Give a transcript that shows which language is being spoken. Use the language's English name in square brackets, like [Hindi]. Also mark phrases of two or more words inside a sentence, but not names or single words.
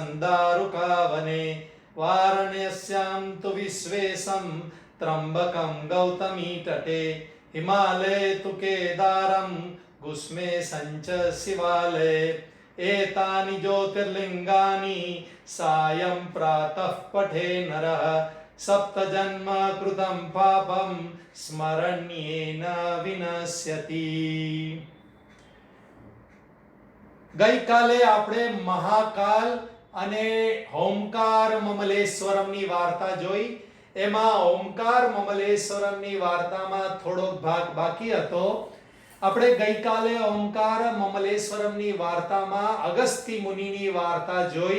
[Sanskrit] दारुकावने वाराणस्यां तु विश्वेशं त्र्यंबकं गौतमी तटे हिमालये तु केदारं गुष्मेशं च शिवालये एतानि ज्योतिर्लिङ्गानि सायं प्रातः पठे नरः सप्तजन्म कृतं पापं स्मरण्येन विनश्यति। [Gujarati] ગઈકાલે આપણે મહાકાલ અને ઓમકાર મમલેશ્વરમની વાર્તા જોઈ। એમાં ઓમકાર મમલેશ્વરમની વાર્તામાં થોડોક ભાગ બાકી હતો। આપણે ગઈકાલે ઓમકાર મમલેશ્વરમની વાર્તામાં અગસ્ત્ય મુનિની વાર્તા જોઈ।